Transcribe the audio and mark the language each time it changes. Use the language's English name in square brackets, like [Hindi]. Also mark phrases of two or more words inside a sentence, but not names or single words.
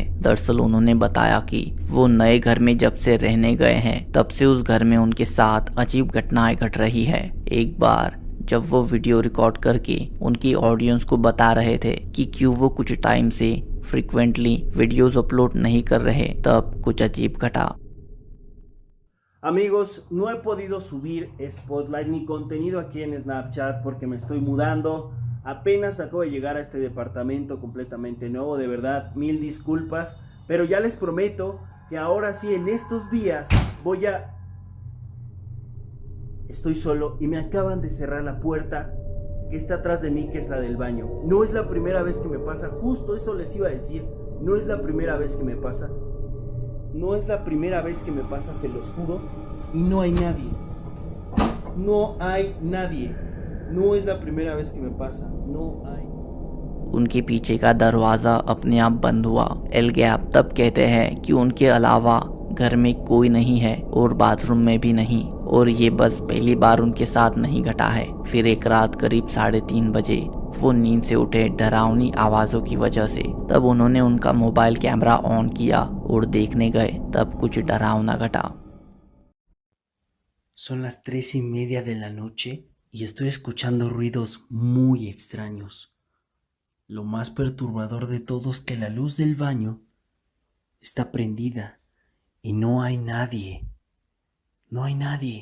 [Hindi] दरअसल उन्होंने बताया कि वो नए घर में जब से रहने गए हैं तब से उस घर में उनके साथ अजीब घटनाएं घट रही है। एक बार जब वो [English] video record [Hindi] करके उनकी ऑडियंस को बता रहे थे कि क्यों वो कुछ टाइम से [English] frequently videos upload [Hindi] नहीं कर रहे, तब कुछ अजीब घटा। [Spanish] Amigos, no he podido subir Spotlight ni contenido aquí en Snapchat porque me estoy mudando. Apenas acabo de llegar a este departamento completamente nuevo, de verdad, mil disculpas. Pero ya les prometo que ahora sí, en estos días, Estoy solo y me acaban de cerrar la puerta que está atrás de mí, que es la del baño. No es la primera vez que me pasa, justo eso les iba a decir. No es la primera vez que me pasa. No es la primera vez que me pasa, se los juro. Y no hay nadie. No hay nadie. No es la primera vez que me pasa. No hay. [Hindi] उनके पीछे का दरवाज़ा अपने आप बंद हुआ। एलगैप तब कहते हैं कि उनके अलावा घर में कोई नहीं है और बाथरूम में भी नहीं, और ये बस पहली बार उनके साथ नहीं घटा है। फिर एक रात करीब 3:30 बजे वो नींद से उठे डरावनी आवाज़ों की वजह से। तब उन्होंने उनका [English] mobile camera on [Hindi] किया और देखने गए, तब कुछ डरावना घटा। [Spanish] Son las 3:30 de la noche y estoy escuchando ruidos muy extraños. Lo más perturbador de todo es que la luz del baño está prendida y no hay nadie. No hay nadie.